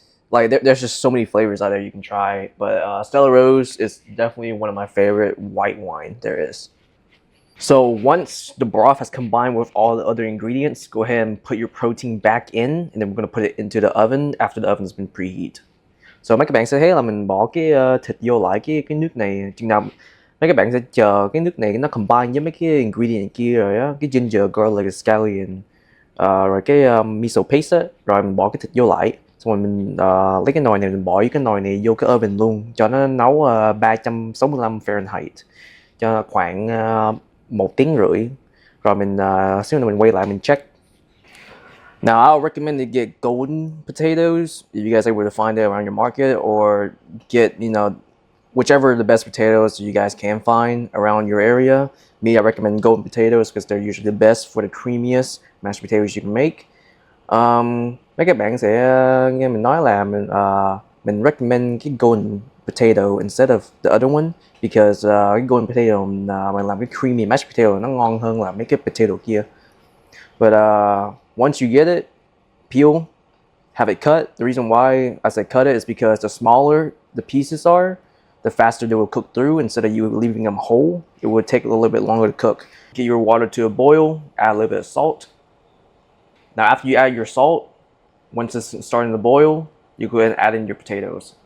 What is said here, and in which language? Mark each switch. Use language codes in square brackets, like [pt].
[en] Like there's just so many flavors out there you can try. But Stella Rose is definitely one of my favorite white wine there is. So once the broth has combined with all the other ingredients, go ahead and put your protein back in, and then we're gonna put it into the oven after the oven's been preheat. [vi] So mấy các bạn sẽ thấy là mình bỏ cái thịt vô lại cái nước này, chừng nào mấy các bạn sẽ chờ cái nước này nó combine với mấy cái ingredient kia rồi á, cái ginger, garlic, scallion, rồi cái miso paste á, rồi mình bỏ cái thịt vô lại, xong rồi mình lấy cái nồi này mình bỏ cái nồi này vô cái oven luôn, cho nó nấu 365 Fahrenheit cho khoảng 1 tiếng rưỡi, rồi mình xíu nữa mình quay lại mình check. [en] Now, I would recommend to get golden potatoes if you guys are able to find it around your market, or get, whichever the best potatoes you guys can find around your area. Me, I recommend golden potatoes because they're usually the best for the creamiest mashed potatoes you can make. [vi] Mấy các bạn sẽ nghe mình nói là mình recommend cái golden potato [en] instead of the other one, because [vi] cái golden potato mình làm cái creamy mashed potato nó ngon hơn là mấy cái potato kia. [en] But once you get it, peel, have it cut. The reason why I say cut it is because the smaller the pieces are, the faster they will cook through. Instead of you leaving them whole, it would take a little bit longer to cook. Get your water to a boil, add a little bit of salt. Now after you add your salt, once it's starting to boil, you go ahead and add in your potatoes.